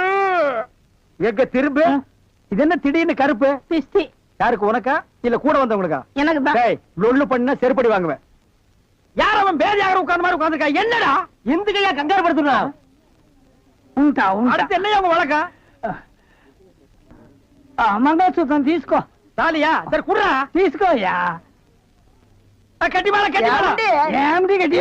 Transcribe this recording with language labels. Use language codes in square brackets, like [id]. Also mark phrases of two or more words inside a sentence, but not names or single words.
[ta] எங்க திரும்ப இது என்ன திடீர்னு கருப்பு? பிஸ்தி. யாருக்கு? உனக்கா இல்ல கூட வந்தவங்களுக்கா? எனக்கு தான். லொல்லு பண்ணா செருப்படி வாங்குவேன். யார் அவன் பேர் யாரும் உட்கார்ந்த மாதிரி உட்கார்ந்துருக்கா? என்னடா இந்த கையா கங்காரு படுத்துறா? [te] ఉంటా ఉంటా. [ta] அடுத்து என்னையா உங்க வழக்கா? [te] మంగళసూత్రం తీసుకో. [ta] தாலியா? சரி குடுறா. [te] తీసుకోయ్యా. [ta] கட்டி மேல கட்டி மேல. [te] ఏమిటి గట్టి